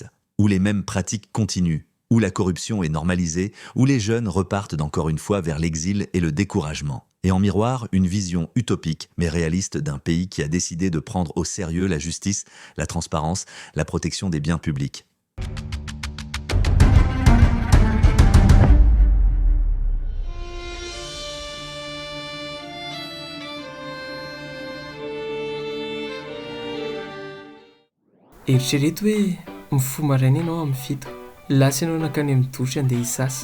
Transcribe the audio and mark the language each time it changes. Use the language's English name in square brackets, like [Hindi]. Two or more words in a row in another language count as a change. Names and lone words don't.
[French] Où les mêmes pratiques continuent, où la corruption est normalisée, où les jeunes repartent encore une fois vers l'exil et le découragement. Et en miroir, une vision utopique mais réaliste d'un pays qui a décidé de prendre au sérieux la justice, la transparence, la protection des biens publics. [Malagasy] Eritrereto hoe mifoha maraina ianao amin'ny fito, lasa ianao nakany amin'ny dosy andeha hisasa.